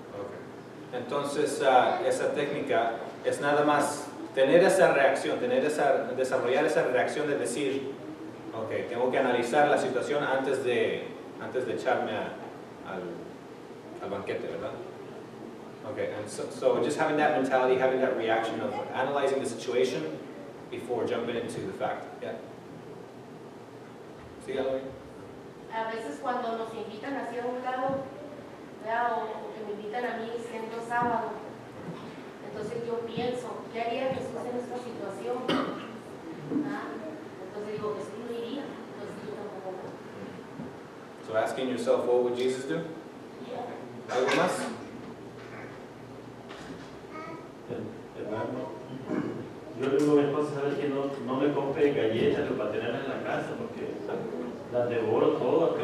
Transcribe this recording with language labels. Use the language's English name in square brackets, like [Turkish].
[English] Okay. [Spanish] Entonces, esa técnica es nada más tener esa reacción, desarrollar esa reacción de decir, ok, tengo que analizar la situación antes de echarme al banquete, ¿verdad? [English] Okay, and so just having that mentality, having that reaction of analyzing the situation before jumping into the fact. Yeah. [Spanish] ¿Sí, Aloy? A veces cuando nos invitan hacia un lado, o que me invitan a mí siendo sábado, entonces yo pienso, ¿qué haría Jesús en esta situación? Entonces digo, Jesús no iría, entonces yo tampoco. [English] So asking yourself, what would Jesus do? [Spanish] ¿Algo más? Hermano, yo le digo a mi esposa, ¿sabes que no me compre galletas para tenerlas en la casa porque las devoro todas?